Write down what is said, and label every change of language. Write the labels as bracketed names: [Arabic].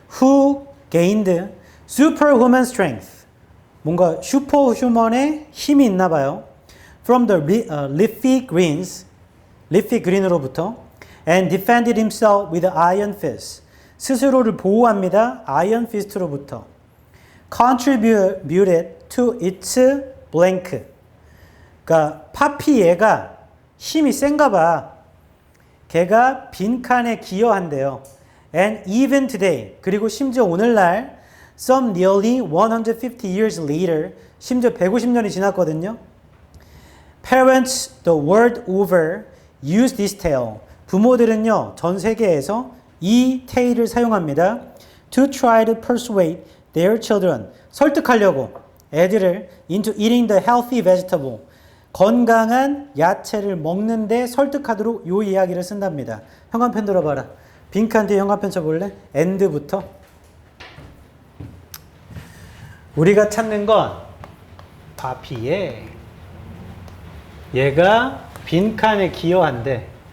[English] Who gained superhuman strength. [Korean] 뭔가 슈퍼휴먼의 힘이 있나 봐요. [English] From the leafy greens. leafy green으로부터. And defended himself with iron fist. [Korean] 스스로를 보호합니다. [English] iron fist로부터. Contributed to its blank. [Korean] 그러니까 파피에가 힘이 센가 봐. 걔가 빈칸에 기여한대요. [English] And even today. [Korean] 그리고 심지어 오늘날 [English] some nearly 150 years later. [Korean] 심지어 150년이 지났거든요. [English] Parents the world over use this tale. [Korean] 부모들은요. 전 세계에서 이 tale을 사용합니다. [English] To try to persuade their children. [Korean] 설득하려고 애들을 [English] into eating the healthy vegetable. [Korean] 건강한 야채를 먹는데 설득하도록 요 이야기를 쓴답니다. 현관펜 들어봐라. 빈칸 뒤에 현관펜 쳐볼래? and부터. 우리가 찾는 건 파피에 얘가 빈칸에 기여한대.